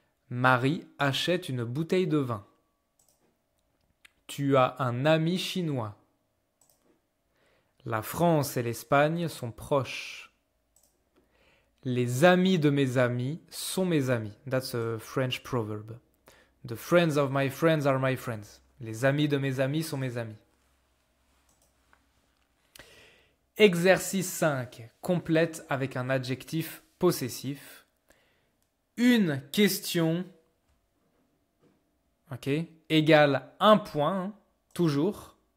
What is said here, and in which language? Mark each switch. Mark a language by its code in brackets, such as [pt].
[fr] Marie achète une bouteille de vin. Tu as un ami chinois. La France et l'Espagne sont proches. Les amis de mes amis sont mes amis. [en] That's a French proverb. The friends of my friends are my friends. [fr] Les amis de mes amis sont mes amis. Exercice 5. Complète avec un adjectif possessif. Une question, ok, égale 1 point, hein, toujours.